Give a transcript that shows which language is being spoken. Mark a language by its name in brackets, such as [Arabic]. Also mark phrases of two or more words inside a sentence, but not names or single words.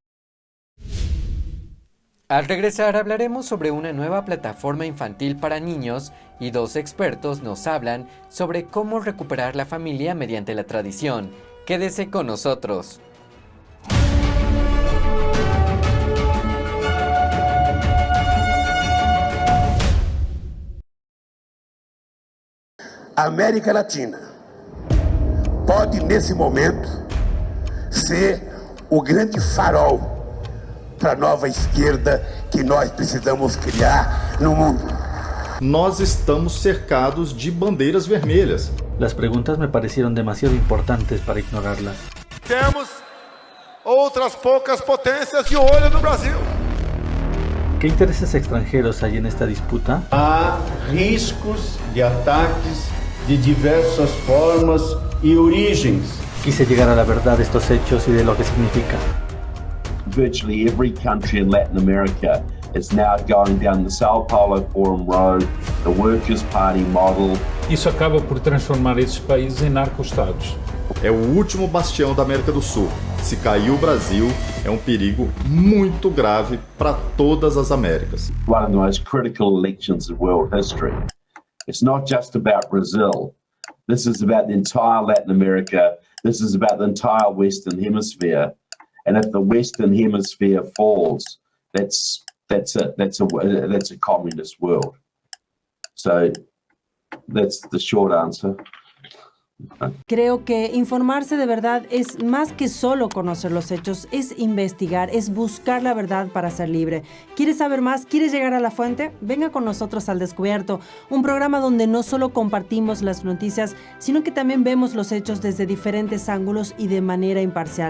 [Spanish] Al regresar hablaremos sobre una nueva plataforma infantil para niños y dos expertos nos hablan sobre cómo recuperar la familia mediante la tradición. Quédese con nosotros. [Portuguese] América Latina pode, nesse momento, ser o grande farol para a nova esquerda que nós precisamos criar no mundo. Nós estamos cercados de bandeiras vermelhas. [Spanish] Las preguntas me parecieron demasiado importantes para ignorarlas. [Portuguese] Temos outras poucas potências de olho no Brasil. [Spanish] ¿Qué intereses extranjeros hay en esta disputa? [Portuguese] Há riscos de ataques de diversas formas y origens. [Spanish] Quise llegar a la verdad de estos hechos y de lo que significa. [English] Virtually every country in Latin America is now going down the Sao Paulo Forum Road, the Workers' Party model. [Portuguese] Isso acaba por transformar esses países em narco-estados. É o último bastião da América do Sul. Se cair o Brasil, é um perigo muito grave para todas as Américas. [English] One of the most critical elections in world history. It's not just about Brazil. This is about the entire Latin America. This is about the entire Western Hemisphere. And if the Western Hemisphere falls, that's a communist world. So that's the short answer. [Spanish] Creo que informarse de verdad es más que solo conocer los hechos, es investigar, es buscar la verdad para ser libre. ¿Quieres saber más? ¿Quieres llegar a la fuente? Venga con nosotros al Descubierto, un programa donde no solo compartimos las noticias, sino que también vemos los hechos desde diferentes ángulos y de manera imparcial.